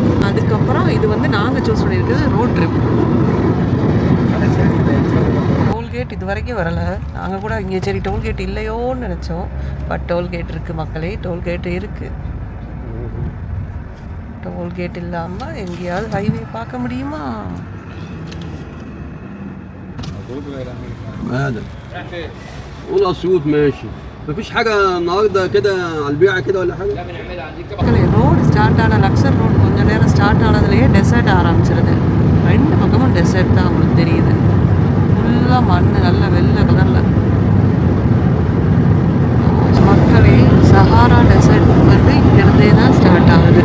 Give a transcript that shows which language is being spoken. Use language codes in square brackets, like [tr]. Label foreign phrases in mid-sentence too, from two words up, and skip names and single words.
[ta] அதுக்கப்புறம் இது வந்து நாங்கள் சூஸ் பண்ணியிருக்கிறது [en] road trip. [ta] டோல்கேட் இது வரைக்கும் வரலை. நாங்கள் கூட இங்கே சரி டோல்கேட் இல்லையோன்னு நினச்சோம். [en] but tollgate [ta] இருக்குது மக்களே, டோல்கேட் இருக்குது. டோல்கேட் இல்லாமல் எங்கேயாவது ஹைவே பார்க்க முடியுமா? [ar] هذا والله سيوط ماشي. مفيش حاجه النهارده كده على البيعه كده ولا حاجه. [en] road start [ta] ஆன லக்ஸர் ரோடு கொஞ்சம் நேரம் ஸ்டார்ட் ஆனதுலேயே டெசர்ட் ஆரம்பிச்சிருது. 2 பக்கமும் டெசர்ட் தான் உங்களுக்கு தெரியுது. ஃபுல்லாக மண், நல்ல வெள்ளை கலரில். மக்களே, சஹாரா டெசர்ட் வந்து இங்கேருந்தே தான் ஸ்டார்ட் ஆகுது.